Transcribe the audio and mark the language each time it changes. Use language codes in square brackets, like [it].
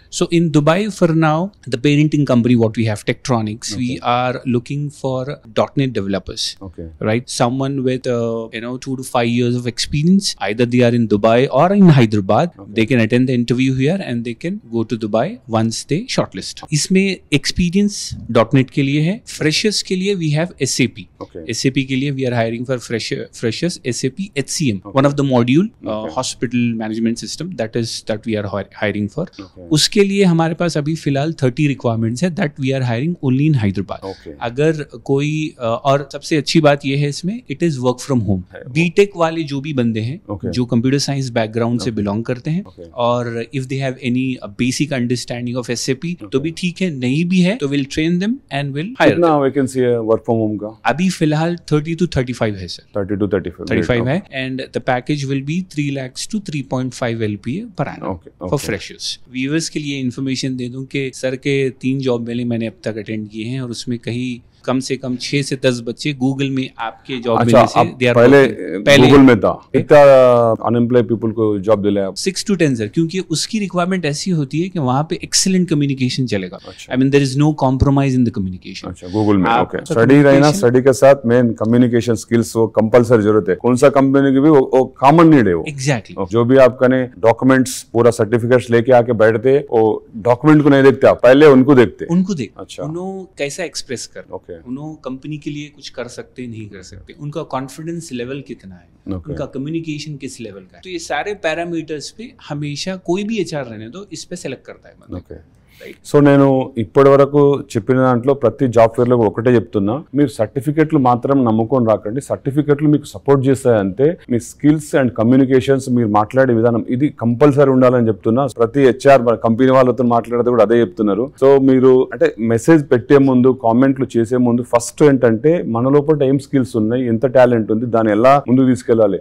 [en] So in Dubai for now, the parenting company what we have, Tektronix, we are looking for .NET developers. Okay. Right? Someone with 2 to 5 years of experience. Either they are in Dubai or in Hyderabad. They can attend the interview here and they can go to Dubai once they shortlist. [hi] इसमें experience .NET के लिए है. Freshers के लिए [en] We have SAP. SAP के लिए we are hiring for freshers SAP HCM, one of the module hospital management system, that we are hiring for. [hi] उसके लिए हमारे पास अभी फिलहाल 30 रिक्वायरमेंट्स है, [en] That we are hiring only in Hyderabad. [hi] अगर कोई और सबसे अच्छी बात यह है इसमें, [en] It is work from home. [hi] BTech वाले जो भी बंदे हैं जो कंप्यूटर साइंस बैकग्राउंड से बिलोंग करते हैं, और [en] if they have any basic understanding of SAP [hi] तो भी ठीक है, नहीं भी है तो [en] Will train them and will hire. [hi] कितना वैकेंसी है वर्क फ्रॉम होम का? अभी फिलहाल 30 to 35 है सर. [en] 30 to 35 है, and the package will be 3 lakhs to 3.5 LPA per annum for freshers. [hi] Viewers के लिए इन्फॉर्मेशन दे दूं कि सर के 3 जॉब मेले मैंने अब तक अटेंड किए हैं, और उसमें कहीं कम से कम 6 से 10 बच्चे गूगल में आपके जॉब मिलने से दे आर पहले गूगल में था. कितना अनएम्प्लॉयड पीपल को जॉब दिलाया? 6 to 10 सर, क्योंकि उसकी रिक्वायरमेंट ऐसी होती है कि वहाँ पे एक्सीलेंट कम्युनिकेशन चलेगा. [en] I mean there is no compromise in the communication. [hi] अच्छा, गूगल में ओके. स्टडी रहना, स्टडी के साथ मेन कम्युनिकेशन स्किल्स वो कंपलसरी जरूरत है. कौन सा कंपनी की भी वो कॉमन नीड है वो. एग्जैक्टली. जो भी आप कने डॉक्यूमेंट्स पूरा सर्टिफिकेट्स लेके आके बैठते, वो डॉक्यूमेंट को नहीं देखते आप, पहले उनको देखते. अच्छा, उन्होंने कैसा एक्सप्रेस कर, उन्होंने कंपनी के लिए कुछ कर सकते नहीं कर सकते, उनका कॉन्फिडेंस लेवल कितना है, उनका कम्युनिकेशन किस लेवल का है. तो ये सारे पैरामीटर्स पे हमेशा कोई भी HR रहने दो, इस पे सेलेक्ट करता है मतलब. [te] సో నేను ఇప్పటి వరకు చెప్పిన దాంట్లో ప్రతి జాబ్ ఫేర్ లో ఒకటే చెప్తున్నా, మీరు సర్టిఫికెట్లు మాత్రం నమ్ముకొని రాకండి. సర్టిఫికెట్లు మీకు సపోర్ట్ చేస్తాయంటే మీ స్కిల్స్ అండ్ కమ్యూనికేషన్స్, మీరు మాట్లాడే విధానం ఇది కంపల్సరీ ఉండాలని చెప్తున్నా. ప్రతి HR కంపెనీ వాళ్ళతో మాట్లాడితే కూడా అదే చెప్తున్నారు. సో మీరు అంటే మెసేజ్ పెట్టే ముందు, కామెంట్లు చేసే ముందు ఫస్ట్ ఏంటంటే మన లోపల ఏం స్కిల్స్ ఉన్నాయి, ఎంత టాలెంట్ ఉంది, దాన్ని ఎలా ముందుకు తీసుకెళ్లాలి.